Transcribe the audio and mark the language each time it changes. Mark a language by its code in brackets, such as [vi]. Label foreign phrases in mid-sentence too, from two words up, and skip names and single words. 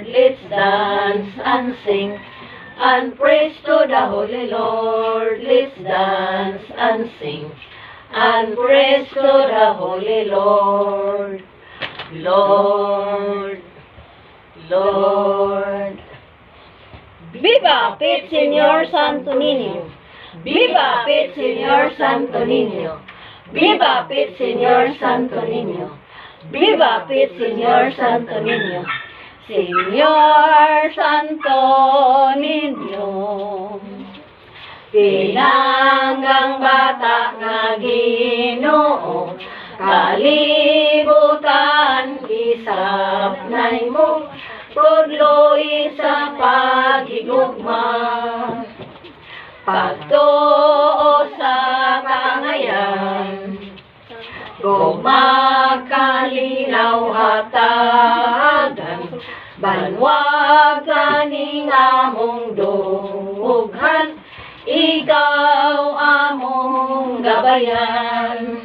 [en] Let's dance and sing and praise to the Holy Lord. Let's dance and sing and praise to the Holy Lord. Lord, Lord. [ceb] Viva Pit Señor Santo Niño! Viva Pit Señor Santo Niño! Viva Pit Señor Santo Niño! Viva Pit Señor Santo Niño! Señor Santo Niño, pinanggang bata nga Ginoo, kalibutan gisapnay mo, tudloy sa paghigugma. Pagtuo sa kangayan, gumakalinaw hatagan, banwag kaning among dughan, ikaw among gabayan.